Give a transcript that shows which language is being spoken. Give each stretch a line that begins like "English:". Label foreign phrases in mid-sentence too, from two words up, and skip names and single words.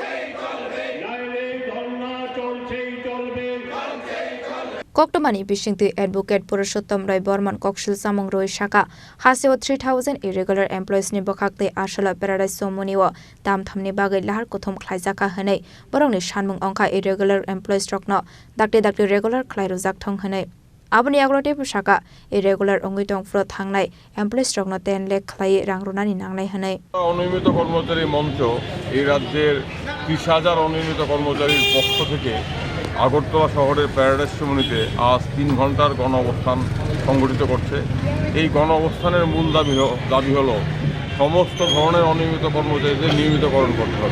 Kok Borok: Koktomani Bishingti advocate Purusottom Roy Borman Kokshil Samong Roy Shaka Haseo 3,000
English: irregular employees
Kok Borok: Nibokakte Ashala Paradise Somuniwa Damtham Nibagai Lahar Kutum Klazaka Hane Borong Shanmung Onka
English: irregular employees
Kok Borok: Trokno Dakte regular Klairuzak Tong Hane Abani Agrote Pushaka irregular Ongitong Fro Hangnai employees Trokno 10 lakh Klai Rangrunani Nangnai Hane
Bangla: অনিয়মিত কর্মচারী মঞ্চ এই রাজ্যের 30,000 অনিয়মিত কর্মচারীর পক্ষ থেকে আগরতলা শহরের প্যারাডাইস সমুনিতে আজ 3 ঘন্টার গণ অবস্থান সংগঠিত করছে। এই গণ অবস্থানের মূল দাবি হলো সমস্ত ধরনের অনিয়মিত কর্মচারীদের নিয়মিতকরণ করতে হবে।